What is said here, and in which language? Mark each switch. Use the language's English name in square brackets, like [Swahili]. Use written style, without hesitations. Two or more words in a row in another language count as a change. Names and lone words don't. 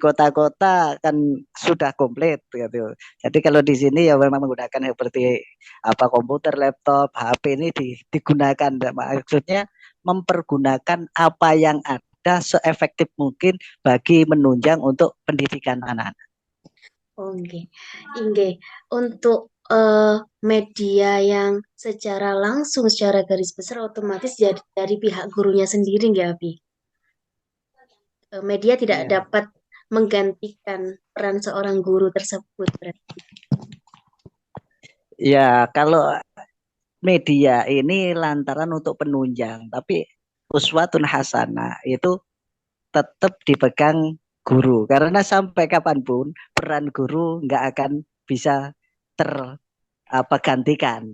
[Indonesian] di kota-kota kan sudah komplit gitu. Jadi kalau di sini ya memang menggunakan seperti apa komputer, laptop, HP ini digunakan. Maksudnya mempergunakan apa yang ada seefektif mungkin bagi menunjang untuk pendidikan anak-anak. Oh, nggih. Nggih. Untuk media yang secara langsung, secara garis besar otomatis dari pihak gurunya sendiri nggih, Abi? Media tidak Iya. dapat menggantikan peran seorang guru tersebut. Berarti. Ya, kalau media ini lantaran untuk penunjang, tapi [Arabic] uswatun hasanah [Indonesian] itu tetap dipegang guru karena sampai kapanpun peran guru nggak akan bisa ter apa gantikan.